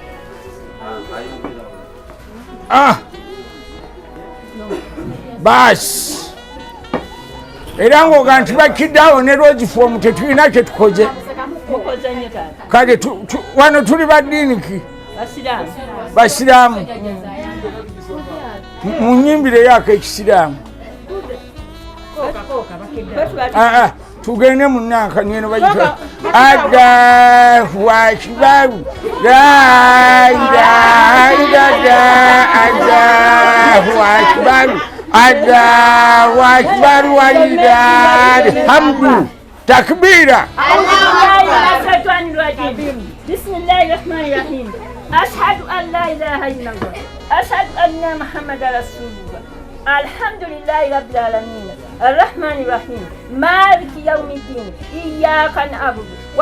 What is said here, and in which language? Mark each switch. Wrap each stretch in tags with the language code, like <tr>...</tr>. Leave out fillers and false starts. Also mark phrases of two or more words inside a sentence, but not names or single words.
<lg>baasi era ng'oga nti Bakidawo ne Rogifomu tetulina kye tukoze kale wano tuli baddiiniki basiraamu mu nnyimbire yaako ekisiraamu tugende munnankanyi eno bayita</lg> <ar>الله أكبر لا إله إلا الله الله أكبر الله أكبر ولله الحمد</ar> <lg>takbira</lg> <ar>بسم الله الرحمن الرحيم أشهد أن لا إله إلا الله أشهد أن محمدا رسول الله الحمد لله رب العالمين الرحمن الرحيم مالك يوم الدين إياك نعبد و</ar>